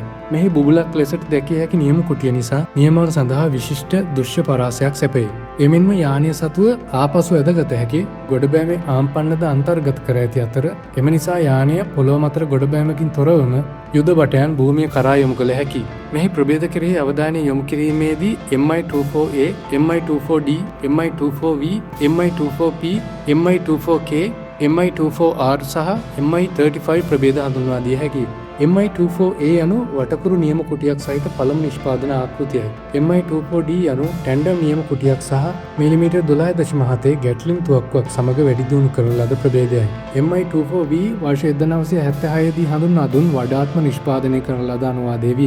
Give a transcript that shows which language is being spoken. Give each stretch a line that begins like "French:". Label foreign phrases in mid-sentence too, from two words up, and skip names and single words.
Sinhala: මෙහි බුබුලක් ලෙසට දැකිය හැකි නියම කුටිය නිසා නියමවල සඳහා විශිෂ්ට දෘශ්‍ය පරාසයක් සැපේ. එමෙන්ම යානය සතුව ආපසු ඇදගත හැකි ගොඩබෑමේ ආම්පන්නද අන්තර්ගත කර ඇති අතර එම නිසා යානය පොළොව මතර ගොඩබෑමකින් තොරවම යුද බටයන් භූමිය කරා යොමු කළ හැකි. මෙහි ප්‍රභේද කෙරෙහි අවධානය යොමු කිරීමේදී Mi-24A, Mi-24D, Mi-24V, Mi-24P, Mi-24K, Mi-24R සහ Mi-35 ප්‍රභේද හඳුන්වා දිය හැකියි. Mi-24A යනු වටකුරු නියම කුටියක් සහිත පළමු නිෂ්පාදන ආකෘතියයි. Mi-24D යනු ටැන්ඩම් නියම කුටියක් සහ මිලිමීටර් 12.7 ගැට්ලින් තුවක්කුවක් සමග වැඩි දියුණු කරන ලද ප්‍රභේදයයි. Mi-24V වර්ෂ 1976 දී හඳුන්වා දුන් වඩාත්ම නිෂ්පාදනය කරන ලද අනුවාදය විය.